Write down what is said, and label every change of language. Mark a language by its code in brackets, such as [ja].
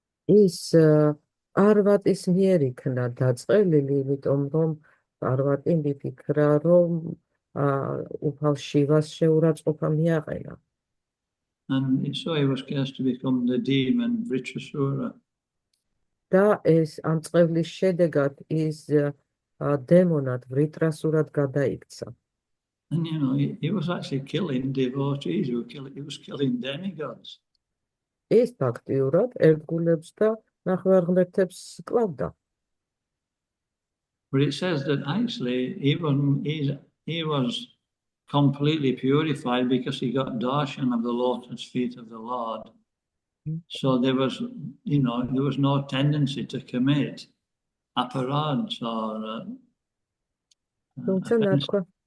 [ka] ის პარვატის მიერ იქნა დაწყევლილი, იმიტომ რომ პარვატი მიფიქრა, რომ უფალ შივას შეურაცხყოფა მიაყენა. [en] And so he was cursed to become the demon Vritrasura. [ka] და ეს ამ წყევლის შედეგად ის დემონად ვრიტრასურად გადაიქცა. [en] And he was actually killing devotees, he was killing demigods. [ka] ის ფაქტიურად ერთგულებს და ნახევარღმერთებს კლავდა. [en] But it says that actually he was completely purified because he got darshan of the lotus feet of the Lord. So there was no tendency to commit aparads or offenses.